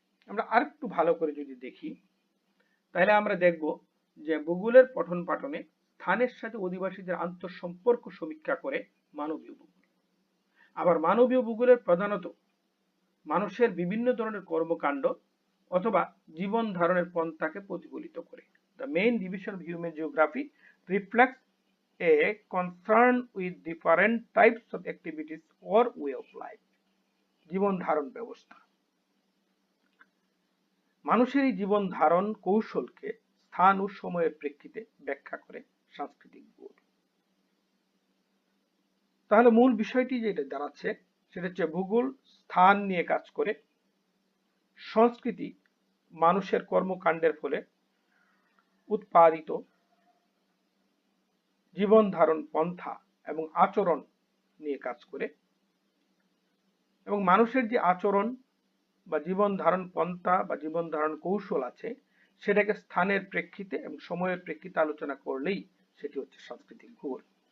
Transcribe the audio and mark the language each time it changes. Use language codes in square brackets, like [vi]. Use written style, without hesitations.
[bn] আমরা আরেকটু ভালো করে যদি দেখি তাহলে আমরা দেখব যে ভূগোলের পঠন পাঠনে স্থানের সাথে অধিবাসীদের আন্তঃসম্পর্ক সমীক্ষা করে মানবীয় ভূগোল। আবার মানবীয় ভূগোলের প্রধানত মানুষের বিভিন্ন ধরনের কর্মকাণ্ড অথবা জীবন ধারণের পন্থাকে প্রতিফলিত করে। [en] The main division of human geography reflects a concern with different types of activities or way of life. [bn] জীবন ধারণ ব্যবস্থা। মানুষের এই জীবন ধারণ কৌশলকে স্থান ও সময়ের প্রেক্ষিতে ব্যাখ্যা করে সাংস্কৃতিক ভূগোল। তাহলে মূল বিষয়টি যেটা দাঁড়াচ্ছে সেটা হচ্ছে ভূগোল স্থান নিয়ে কাজ করে, সংস্কৃতি মানুষের কর্মকাণ্ডের ফলে উৎপাদিত জীবন ধারণ পন্থা এবং আচরণ নিয়ে কাজ করে, এবং মানুষের যে আচরণ বা জীবন ধারণ পন্থা বা জীবন ধারণ কৌশল আছে সেটাকে স্থানের প্রেক্ষিতে এবং সময়ের প্রেক্ষিতে আলোচনা করলেই সেটি হচ্ছে সাংস্কৃতিক ভূগোল।